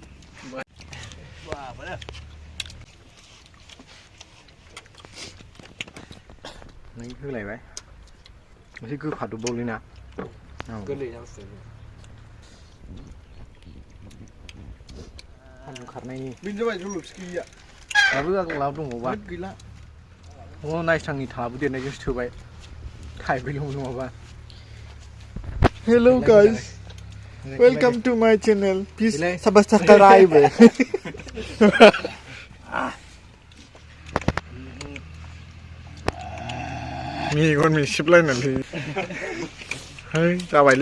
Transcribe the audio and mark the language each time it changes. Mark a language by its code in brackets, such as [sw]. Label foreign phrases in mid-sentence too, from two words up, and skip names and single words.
[brx] नै होलायबाय एसे गोखादबबावलै ना गोरलै सान्दुं खारनायनि बेनो जाबाय जलफि गैया दाबो आगोलाव दंबावबा गैला नायस्रांनि थाबोदेरनायजोंसो थोबाय थाइब्रैल' नङाबा [en] Hello guys, welcome to my channel. Please subscribe. [brx] मेगन मिसिबलायनानै है जाबायलै